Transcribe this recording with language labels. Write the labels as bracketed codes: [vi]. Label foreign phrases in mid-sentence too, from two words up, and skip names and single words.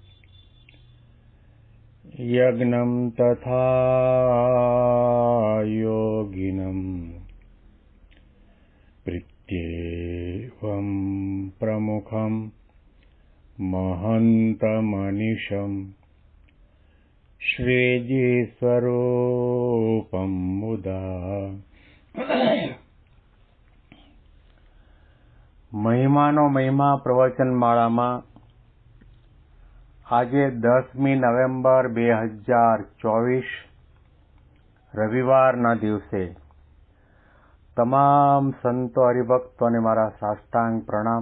[sa] यज्ञं तथा योगिनं प्रीत्येवं प्रमुखं महन्तमनिशं श्रीजीस्वरूपं मुदा [gu] મહિમાનો મહિમા પ્રવચનમાળામાં આજે 10મી નવેમ્બર 2024 રવિવારના દિવસે તમામ સંતો હરિભક્તોને મારા સાષ્ટાંગ પ્રણામ.